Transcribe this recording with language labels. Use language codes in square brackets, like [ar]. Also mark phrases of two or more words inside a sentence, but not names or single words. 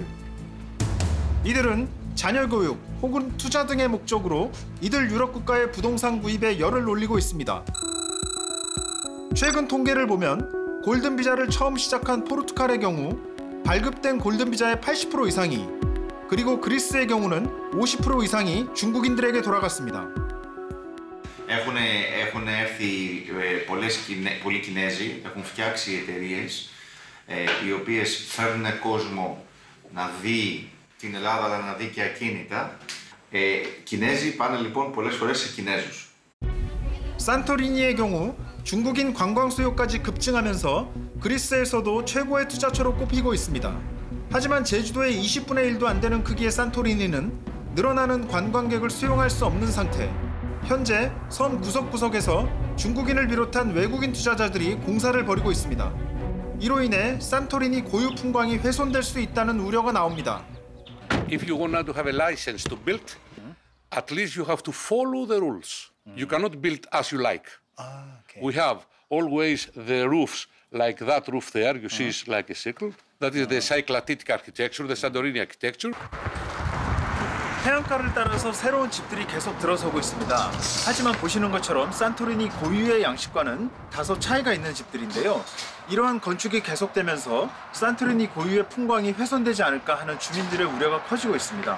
[ko] 이들은 자녀 교육 혹은 투자 등의 목적으로 이들 유럽 국가의 부동산 구입에 열을 올리고 있습니다. 최근 통계를 보면 골든 비자를 처음 시작한 포르투갈의 경우 발급된 골든 비자의 80% 이상이, 그리고 그리스의 경우는 50% 이상이 중국인들에게 돌아갔습니다. [el] Έχουν έρθει πολλοί Κινέζοι, έχουν φτιάξει εταιρείες οι οποίες φέρνουν κόσμο να δει την Ελλάδα αλλά να δει και ακίνητα. Κινέζοι πάνε λοιπόν πολλές φορές σε Κινέζους. [ko] 산토리니의 경우 중국인 관광 수요까지 급증하면서 그리스에서도 최고의 투자처로 꼽히고 있습니다. 하지만 제주도의 20분의 1도 안 되는 크기의 산토리니는 늘어나는 관광객을 수용할 수 없는 상태. 현재 섬 구석구석에서 중국인을 비롯한 외국인 투자자들이 공사를 벌이고 있습니다. 이로 인해 산토리니 고유 풍광이 훼손될 수 있다는 우려가 나옵니다. [en] If you want to have a license to build, at least you have to follow the rules. You cannot build as you like. Okay. We have always the roofs like that roof there, you see is like a circle. That is the Cyclatitic architecture, the Santorini architecture. [ko] 해안가를 따라서 새로운 집들이 계속 들어서고 있습니다. 하지만 보시는 것처럼 산토리니 고유의 양식과는 다소 차이가 있는 집들인데요. 이러한 건축이 계속되면서 산토리니 고유의 풍광이 훼손되지 않을까 하는 주민들의 우려가 커지고 있습니다.